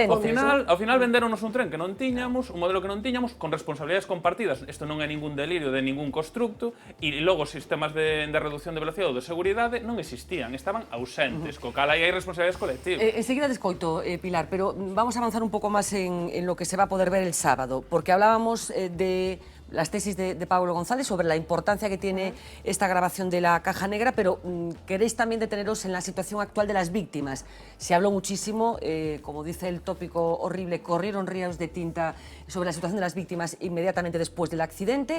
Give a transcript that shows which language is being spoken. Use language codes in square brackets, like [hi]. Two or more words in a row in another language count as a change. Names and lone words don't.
[gl] Ao final venderonos un tren que non tiñamos, un modelo que non tiñamos, con responsabilidades compartidas. Isto non é ningún delirio de ningún constructo, e logo os sistemas de reducción de velocidade ou de seguridade non existían, estaban ausentes, co cal aí hai responsabilidades colectivas. Enseguida te escoito, [es] Pilar, pero vamos a avanzar [gl] un pouco máis [es] en lo que se va a poder ver el sábado, porque hablábamos de las tesis de Pablo González sobre la importancia que tiene esta grabación de la caja negra, pero queréis también deteneros en la situación actual de las víctimas. Se habló muchísimo, como dice el tópico horrible, corrieron ríos de tinta sobre la situación de las víctimas inmediatamente después del accidente.